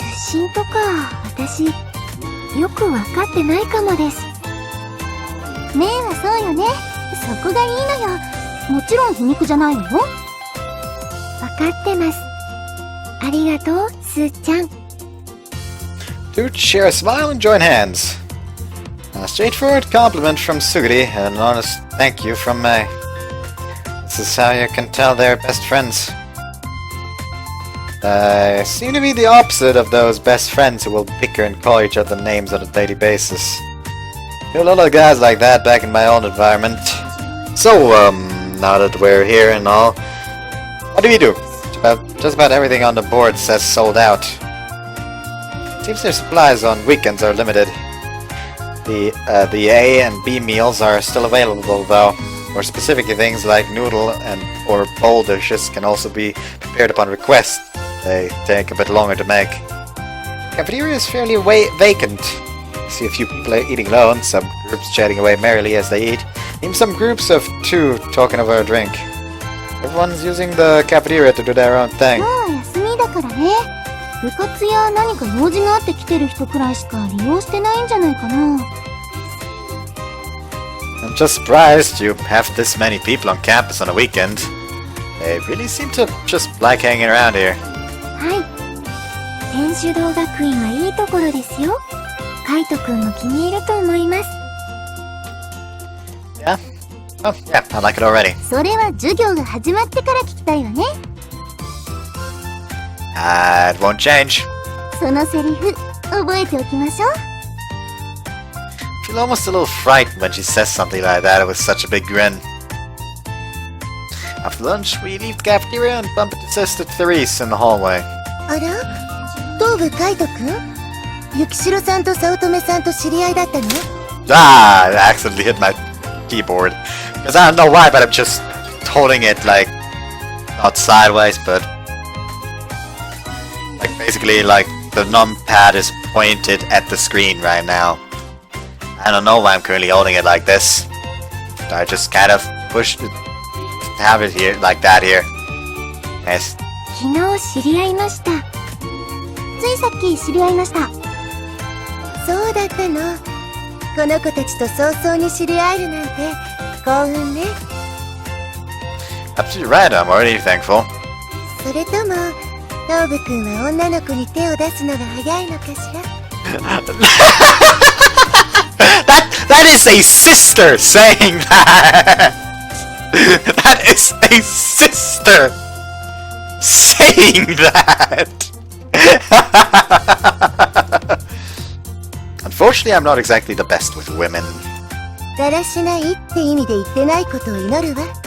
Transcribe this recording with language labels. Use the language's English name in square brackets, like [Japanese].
[Japanese] 出身とか私よくわかってないかもです。メイはそうよね。そこがいいのよ。もちろん皮肉じゃないのよ。わかってます。ありがとう、スーちゃん。 [English] Dude, share a smile and join hands. A straightforward compliment from Suguri and an honest thank you from Mei. This is how you can tell they're best friends. I seem to be the opposite of those best friends who will bicker and call each other names on a daily basis. Knew a lot of guys like that back in my own environment. So, now that we're here and all, what do we do? Just about everything on the board says sold out. Seems their supplies on weekends are limited. The A and B meals are still available though. More specifically, things like noodle or bowl dishes can also be prepared upon request. They take a bit longer to make. Cafeteria is fairly vacant. See a few people eating alone, some groups chatting away merrily as they eat, even some groups of two talking over a drink. Everyone's using the cafeteria to do their own thing. [Japanese] もう休みだからね。部活や何か用事があって来てる人くらいしか利用してないんじゃないかな。 [English] I'm just surprised you have this many people on campus on a weekend. They really seem to just like hanging around here. [Japanese] はい。天主堂学院はいいところですよ。カイトくんも気に入ると思います。 [English] Yeah? Oh, yeah, I like it already. [Japanese] それは授業が始まってから聞きたいわね。 [English] It won't change. [Japanese] そのセリフ、覚えておきましょう。 [English] I feel almost a little frightened when she says something like that with such a big grin. After lunch, we leave the cafeteria and bump into Sister Therese in the hallway. [Japanese] あら？東部カイトくん？雪代さんと早乙女さんと知り合いだったの？ Ah! [English] I accidentally hit my keyboard. Because I don't know why, but I'm just holding it like not sideways, but like basically like the numpad is pointed at the screen right now. I don't know why I'm currently holding it like this. I just kind of pushed it, have it here like that here. Yes. [Japanese] 昨日知り合いました。ついさっき知り合いました。そうだったの。この子たちと早々に知り合えるなんて幸運ね。 [English] Absolutely right, I'm already thankful. [Japanese] それとも、東部くんは女の子に手を出すのが早いのかしら。 [English] That is a sister saying that! That is a sister saying that! Unfortunately, I'm not exactly the best with women. [Japanese] だらしないって意味で言ってないことを祈るわ。